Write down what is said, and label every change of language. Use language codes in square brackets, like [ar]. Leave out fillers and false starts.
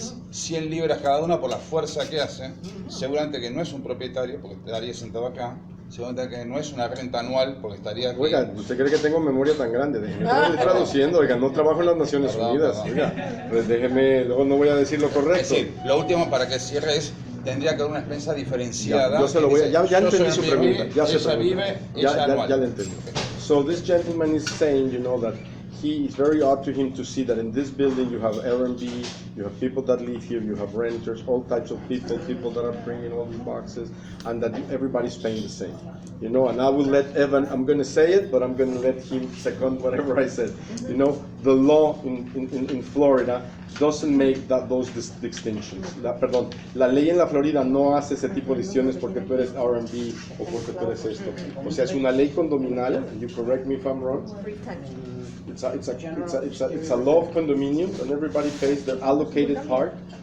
[es] 100 libras cada una por la fuerza que hace, seguramente que no es un propietario, porque estaría sentado acá, seguramente que no es una renta anual, porque estaría aquí. Oiga, ¿usted cree que tengo memoria tan grande? Déjeme estoy traduciendo, oiga, no trabajo en las Naciones Unidas. Oiga, pues déjeme, luego no voy a decir lo correcto. Es decir, lo último para que cierre es, tendría que haber una expensa diferenciada. Yo se lo voy a, ya Yo entendí soy su pregunta. Ya se ella vive, ella anual. ya le entendí. [en] So this gentleman is saying, you know, that he is very odd to him to see that in this building you have Airbnb, you have people that live here, you have renters, all types of people, people that are bringing all these boxes, and that everybody's paying the same. You know, and I will let Evan, I'm going to say it, but I'm going to let him second whatever I said. You know, the law in Florida doesn't make those distinctions. [es] Perdón, la ley en la Florida no hace ese tipo de distinciones porque tú eres R&B o porque tú eres esto. O sea, es una ley condominal, [en] and you correct me if I'm wrong. It's a law of condominiums, and everybody pays their allocated part.